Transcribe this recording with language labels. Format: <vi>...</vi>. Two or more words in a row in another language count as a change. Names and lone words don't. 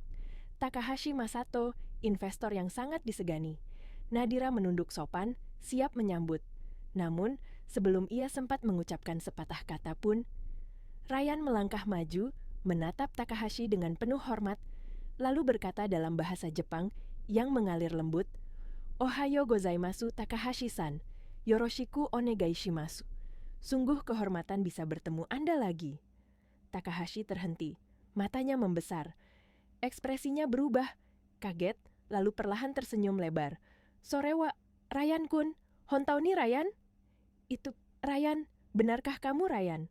<id>Takahashi Masato, investor yang sangat disegani. Nadira menunduk sopan, siap menyambut. Namun, sebelum ia sempat mengucapkan sepatah kata pun, Ryan melangkah maju, menatap Takahashi dengan penuh hormat, lalu berkata dalam bahasa Jepang yang mengalir lembut,</id> <ja>"おはようございます Takahashi-san、よろしくお願いします."</ja> <id>"Sungguh kehormatan bisa bertemu Anda lagi." Takahashi terhenti, matanya membesar. Ekspresinya berubah, kaget, lalu perlahan tersenyum lebar.</id> <ja>"Sore wa, Ryan-kun, hontau ni Ryan?"</ja> <id>"Itu, Ryan, benarkah kamu Ryan?"</id>